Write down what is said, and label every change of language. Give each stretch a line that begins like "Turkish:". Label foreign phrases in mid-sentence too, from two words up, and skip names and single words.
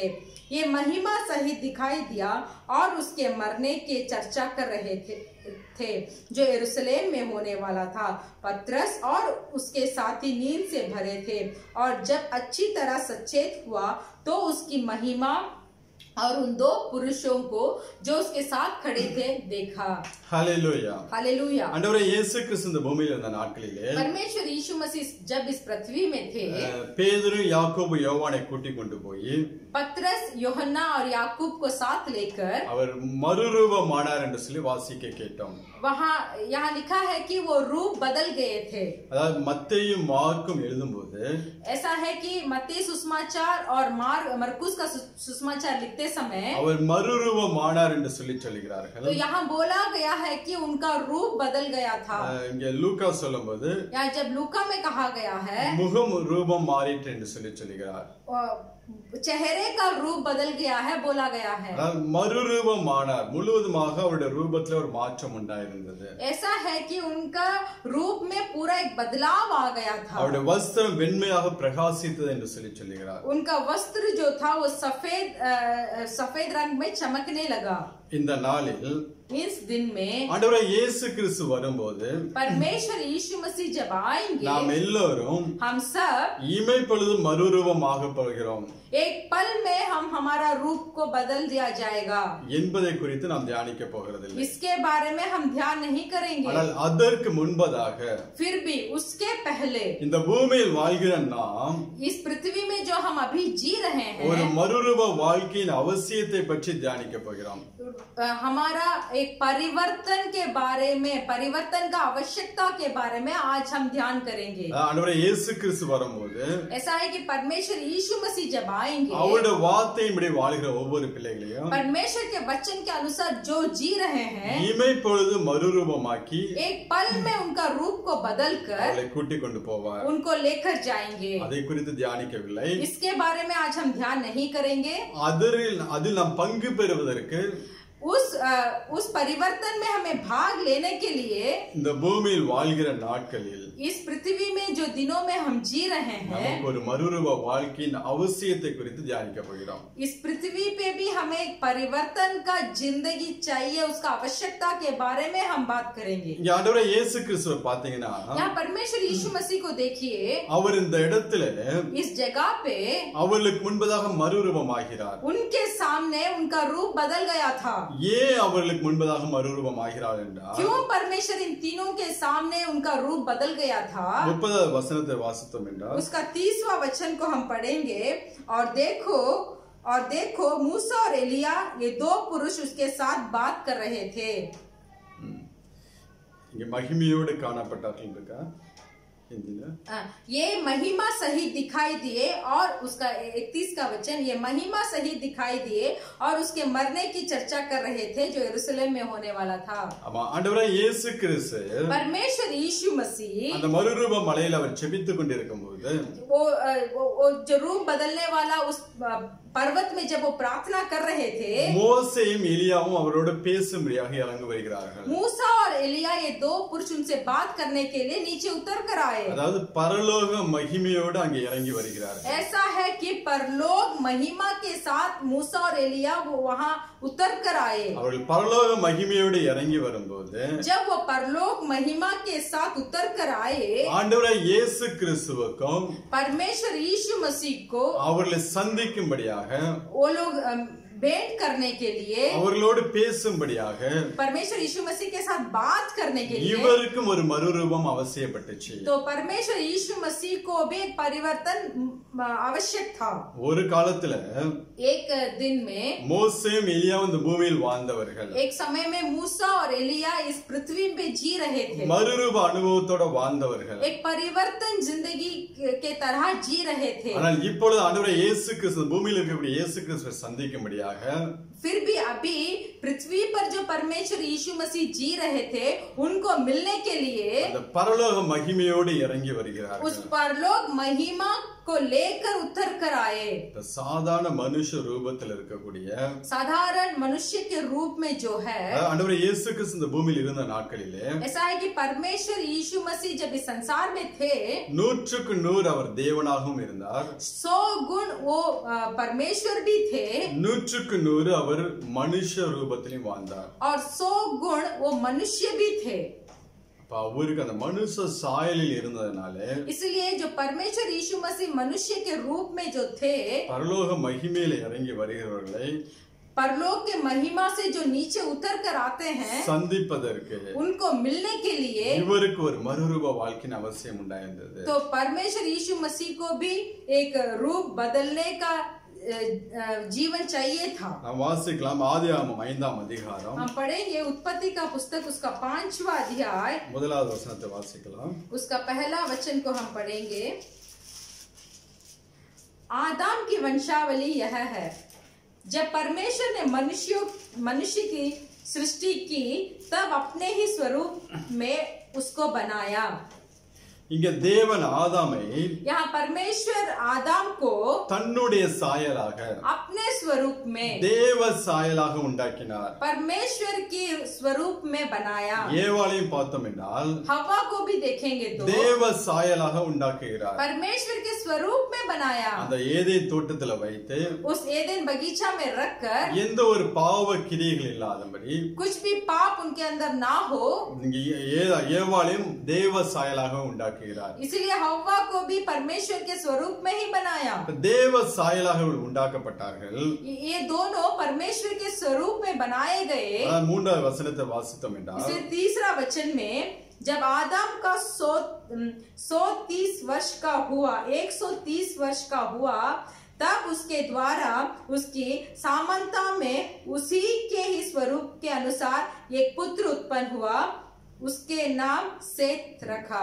Hindi: ये महिमा सहित दिखाई दिया और उसके मरने के चर्चा कर रहे थे जो यरूशलेम में होने वाला था. पतरस और उसके साथी नींद से भरे थे और जब अच्छी तरह सचेत हुआ तो उसकी महिमा और उन 2 पुरुषों को जो उसके साथ खड़े थे देखा.
Tamil: ஹல்லேலூயா.
Hindi: हालेलुया.
Tamil: ஆண்டவரே இயேசு கிறிஸ்து இந்த பூமியில் இருந்த நாட்களிலே
Hindi: परमेश्वर यीशु मसीह जब इस पृथ्वी में थे,
Tamil: பேதுரு, யாக்கோபு, யோவானை கூட்டிக் கொண்டு போய்
Hindi: पतरस, यूहन्ना और याकूब को साथ लेकर
Tamil: அவர் மறுரூபமானார் என்று சொல்லி வாசிக்க கேட்டோம்.
Hindi: यहाँ लिखा है कि वो रूप बदल गए थे.
Tamil: அதாவது மத்தேயும் மார்க்கும் எழுதும்போது
Hindi: ऐसा है कि मत्ती सुसमाचार और मरकुस का सुसमाचार लिखते समय
Tamil: அவர் மறுரூபமானார் என்று சொல்லி சொல்கிறார்கள்.
Hindi: तो यहाँ बोला गया है कि उनका रूप बदल गया था.
Tamil: இங்க லூக்கா சொல்லும்போது
Hindi: यहाँ जब लूका में कहा गया है
Tamil: முகம் ரூபம் மாறிற்று என்று சொல்லி சொல்கிறார்.
Hindi: चेहरे का रूप बदल गया है बोला गया है.
Tamil: மறுரூபமானார், முழுவதுமாக அவருடைய ரூபத்துல ஒரு மாற்றம் உண்டாயிருந்தது.
Hindi: ऐसा है कि उनका रूप में पूरा एक बदलाव आ गया था.
Tamil: அவருடைய வஸ்திரம் வெண்மையாக பிரகாசித்தது என்று சொல்லி சொல்கிறார்.
Hindi: उनका वस्त्र जो था वो सफेद रंग में चमकने लगा.
Tamil: இந்த நாளில்
Hindi: इस दिन में
Tamil: ஆண்டவரே இயேசு கிறிஸ்து வரும்போது
Hindi: परमेश्वर यीशु मसीह जब आएंगे
Tamil: நாம் எல்லோரும்
Hindi: हम सब
Tamil: இமைப்பொழுது மறுரூபமாக போகிறோம்
Hindi: एक पल में हम हमारा रूप को बदल दिया जाएगा
Tamil: என்பதை குறித்து நாம் தியானிக்க போகிறதில்லை.
Hindi: इसके बारे में हम ध्यान नहीं करेंगे.
Tamil: ஆனால் அதற்கு முன்பதாக
Hindi: फिर भी उसके पहले
Tamil: இந்த பூமியில் வாழ்கிற நாம்
Hindi: इस पृथ्वी में जो हम अभी जी रहे
Tamil: ஒரு
Hindi: हैं
Tamil: மறுரூப வாழ்க்கையின் அவசியத்தை பற்றி தியானிக்க போகிறோம்.
Hindi: हमारा एक परिवर्तन के बारे में, परिवर्तन का आवश्यकता के बारे में आज हम ध्यान करेंगे.
Tamil: ஆண்டவரே இயேசு கிறிஸ்து வரும்போது
Hindi: ऐसा है कि परमेश्वर यीशु मसीह जब आएंगे
Tamil: அவருடைய வார்த்தையின்படி வாழ்கிற ஒவ்வொரு பிள்ளைகளையும்
Hindi: परमेश्वर के वचन के अनुसार जो जी रहे हैं
Tamil: இமைப்பொழுது மறுரூபமாக்கி
Hindi: एक पल में उनका रूप को बदलकर
Tamil: அவளை கூட்டிக் கொண்டு போவார்.
Hindi: उनको लेकर जाएंगे.
Tamil: அதை குறித்து தியானிக்கவில்லை.
Hindi: इसके बारे में आज हम ध्यान नहीं करेंगे.
Tamil: அதில் நாம் பங்கு பெறுவதற்கு
Hindi: उस परिवर्तन में हमें भाग लेने के लिए
Tamil: இந்த பூமியில் வாழ்கிற நாட்களில்
Hindi: इस पृथ्वी में जो दिनों में हम जी रहे हैं
Tamil: நமக்கு ஒரு மறுரூப வாழ்க்கையின் அவசியத்தை குறித்து தியானிக்க போகிறோம்.
Hindi: इस पृथ्वी पे भी हमें एक परिवर्तन का जिंदगी चाहिए, उसका आवश्यकता के बारे में हम बात करेंगे.
Tamil: இங்க ஆண்டவரே இயேசு கிறிஸ்துவை பாத்தீங்கன்னா
Hindi: यहाँ परमेश्वर यीशु मसीह को देखिए.
Tamil: அவர் இந்த இடத்துல
Hindi: इस जगह पे
Tamil: அவர்களுக்கு முன்பதாக மறுரூபமாகிறார்.
Hindi: उनके सामने उनका रूप बदल गया था.
Tamil: ஏன் அவர்களுக்கு முன்பதாக மறுரூபமாகிறார் என்றால்
Hindi: क्यों परमेश्वर इन तीनों के सामने उनका रूप बदल गया था.
Tamil: 30வது வசனத்தை வாசித்தோம் என்றால்
Hindi: उसका 30वां वचन को हम पढ़ेंगे. और देखो मूसा और एलिया ये दो पुरुष उसके साथ बात कर रहे थे.
Tamil: இங்க மகிமையோடு காணப்பட்டார்கள் இருக்கா
Hindi: ये महिमा सहित दिखाई दिए. और उसका 31 का वचन, ये महिमा सहित दिखाई दिए और उसके मरने की चर्चा कर रहे थे जो यरूशलेम में होने वाला था.
Tamil: ஆமா ஆண்டவரே இயேசு கிறிஸ்து
Hindi: परमेश्वर यीशु मसीह
Tamil: அந்த மறுரூப மலையில அவர் ஜெபித்துக் கொண்டிருக்கும்போது
Hindi: वो जो रूप बदलने वाला उस पर्वत में जब वो प्रार्थना कर रहे थे
Tamil: மோசேயும் எலியாவும் அவரோடு பேசும்படியாக இறங்கி வருகிறார்கள்.
Hindi: मूसा और एलिया ये दो पुरुष उनसे बात करने के लिए नीचे उतर कर आए.
Tamil: அதாவது பரலோக மகிமையோடு அங்கே இறங்கி வருகிறார்கள்.
Hindi: ऐसा है कि परलोक महिमा के साथ मूसा और एलिया वो वहाँ उतर कर आए.
Tamil: அவர்கள் பரலோக மகிமையோடு இறங்கி வரும்போது
Hindi: जब वो परलोक महिमा के साथ उतर कर आए
Tamil: ஆண்டவரே இயேசு கிறிஸ்துவுக்கும்
Hindi: परमेश्वर यीशु मसीह को
Tamil: அவர்களை சந்திக்கும்படியாக
Hindi: वो लोग भेंट करने के लिए,
Tamil: அவர்களோடு பேசும்படியாக
Hindi: परमेश्वर यीशु मसीह के साथ बात करने के लिए
Tamil: இவருக்கும் ஒரு மறுரூபம் அவசியப்பட்டுச்சு.
Hindi: तो परमेश्वर यीशु मसीह को भी एक परिवर्तन आवश्यक था.
Tamil: ஒரு காலத்துல
Hindi: एक दिन में
Tamil: மோசேயும் எலியாவும் இந்த பூமியில் வாழ்ந்தவர்கள்
Hindi: एक समय में मूसा और एलिया इस पृथ्वी पे जी रहे थे.
Tamil: மறுரூப அனுபவத்தோட வாழ்ந்தவர்கள்.
Hindi: एक परिवर्तन जिंदगी के तरह जी रहे थे.
Tamil: ஆனால் இப்பொழுது ஆண்டவரே இயேசு கிறிஸ்து பூமியில் இருக்கக்கூடிய இயேசு கிறிஸ்துவை சந்திக்கும்படியாக
Hindi: फिर भी अभी पृथ्वी पर जो परमेश्वर यीशु मसीह जी रहे थे उनको मिलने के लिए
Tamil: அந்த பரலோக மகிமையோடு இறங்கி வருகிறார்கள்.
Hindi: उस परलोक महिमा को लेकर उतर कर आए.
Tamil: சாதாரண மனுஷ ரூபத்தில் இருக்கக்கூடிய
Hindi: साधारण मनुष्य के रूप में जो है,
Tamil: ஆண்டவரே இயேசு கிறிஸ்து இந்த பூமியில் இருந்த நாட்களிலே
Hindi: ऐसा है कि परमेश्वर यीशु मसीह जब इस संसार में थे
Tamil: 100க்கு 100 அவர் தேவனாகவும் இருந்தார்.
Hindi: 100 गुण वो परमेश्वर भी थे
Tamil: 100க்கு 100 அவர் மனுஷ ரூபத்திலும் வாழ்ந்தார்.
Hindi: और 100 गुण वो मनुष्य भी थे.
Tamil: அவருக்கு அந்த மனுஷ சாயலில் இருந்ததனால
Hindi: इसलिए जो परमेश्वर यीशु मसीह मनुष्य के रूप में जो थे
Tamil: பரலோக மகிமையில இறங்கி வருகிறவர்களை
Hindi: परलोक के महिमा से जो नीचे उतर कर आते हैं
Tamil: சந்திப்பதற்கு
Hindi: उनको मिलने के लिए
Tamil: இவருக்கு ஒரு மறுரூப வாழ்க்கையின் அவசியம் உண்டாயிருந்தது.
Hindi: तो परमेश्वर यीशु मसीह को भी एक रूप बदलने का जीवन चाहिए था.
Tamil: நாம் வாசிக்கலாம் ஆதியாகமம் 5ஆம் அதிகாரம்
Hindi: हम पढ़ेंगे उत्पत्ति का पुस्तक उसका 5वां अध्याय,
Tamil: முதலாவது வசனத்தை வாசிக்கலாம்.
Hindi: उसका पहला वचन को हम पढ़ेंगे. आदम की वंशावली यह है. जब परमेश्वर ने मनुष्य की सृष्टि की तब अपने ही स्वरूप में उसको बनाया.
Tamil: இங்க தேவன் ஆதாமை
Hindi: यहाँ परमेश्वर आदम को
Tamil: தன்னுடைய சாயலாக
Hindi: अपने स्वरूप में
Tamil: தேவ சாயலாக உண்டாக்கினார்.
Hindi: परमेश्वर की स्वरूप में बनाया.
Tamil: ஏவாளையும் பார்த்தோம் என்றால்
Hindi: हवा को भी देखेंगे तो
Tamil: தேவ சாயலாக உண்டாக்குகிறார்.
Hindi: परमेश्वर के स्वरूप में बनाया.
Tamil: அந்த ஏதேன் தோட்டத்துல வைத்து
Hindi: उस एदेन बगीचा में रखकर
Tamil: எந்த ஒரு பாவ கிரியைகள் இல்லாதபடி
Hindi: कुछ भी पाप उनके अंदर ना हो,
Tamil: ஏவாளையும் தேவ சாயலாக உண்டாக்குகிறார்.
Hindi: इसलिए हवा को भी परमेश्वर के स्वरूप में ही बनाया.
Tamil: தேவ சாயலாக உண்டாக்கப்பட்டார்கள்.
Hindi: ये दोनों परमेश्वर के स्वरूप में बनाए गए.
Tamil: மூன்றாவது வசனத்தை வாசித்தோம் என்றால்
Hindi: इसलिए तीसरा वचन में जब आदम का 130 वर्ष का हुआ, 130 वर्ष का हुआ, तब उसके द्वारा उसकी समानता में उसी के ही स्वरूप के अनुसार एक पुत्र उत्पन्न हुआ, उसके नाम सेत रखा.